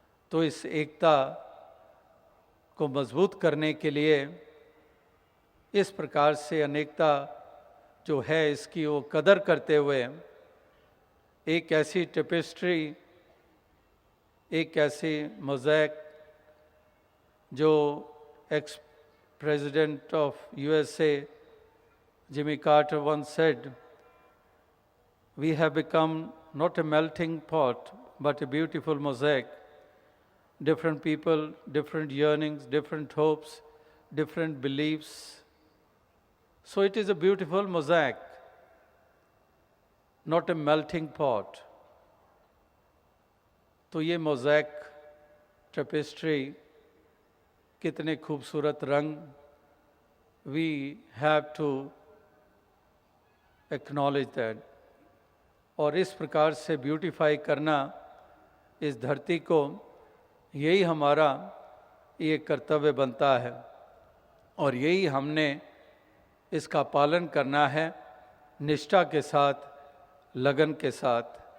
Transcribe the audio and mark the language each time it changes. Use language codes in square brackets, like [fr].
[hi] तो इस एकता को मजबूत करने के लिए इस प्रकार से अनेकता जो है इसकी वो कदर करते हुए एक ऐसी टेपेस्ट्री, एक ऐसी मोज़ैक जो [en] Ex president of USA Jimmy Carter once said, "We have become not a melting pot, but a beautiful mosaic. Different people, different yearnings, different hopes, different beliefs. So it is a beautiful mosaic, not a melting pot." [hi] तो ये mosaic tapestry, कितने खूबसूरत रंग, [en] we have to acknowledge that. [hi] और इस प्रकार से beautify करना इस धरती को, यही हमारा ये कर्तव्य बनता है और यही हमने इसका पालन करना है निष्ठा के साथ, लगन के साथ।